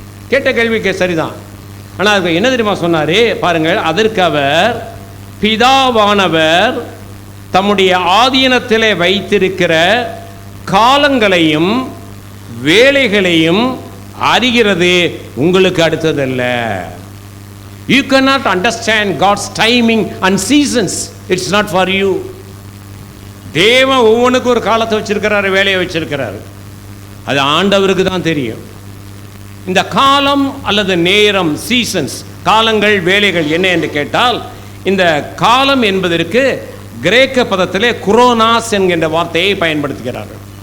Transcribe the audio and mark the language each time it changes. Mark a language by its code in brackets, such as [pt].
[ta] கேட்ட கேள்விக்கு சரிதான். ஆனால் அதுக்கு என்ன தெரியுமா சொன்னார் பாருங்கள். அதற்கு அவர், பிதாவானவர் தம்முடைய ஆதீனத்திலே வைத்திருக்கிற காலங்களையும் வேலைகளையும் அறிகிறது உங்களுக்கு அடுத்ததல்ல. [en] You cannot understand God's timing and seasons. It's not for you. [ta] தேவன் ஒவ்வொன்றுக்கும் ஒரு காலத்தை வச்சிருக்கிறாரு, வேலையை வச்சிருக்கிறாரு. அது ஆண்டவருக்கு தான் தெரியும். இந்த காலம் அல்லது நேரம், சீசன்ஸ், காலங்கள், வேலைகள் என்ன என்று கேட்டால், இந்த காலம் என்பதற்கு கிரேக்க பதத்திலே குரோனாஸ் என்கின்ற வார்த்தையை பயன்படுத்துகிறார்கள்.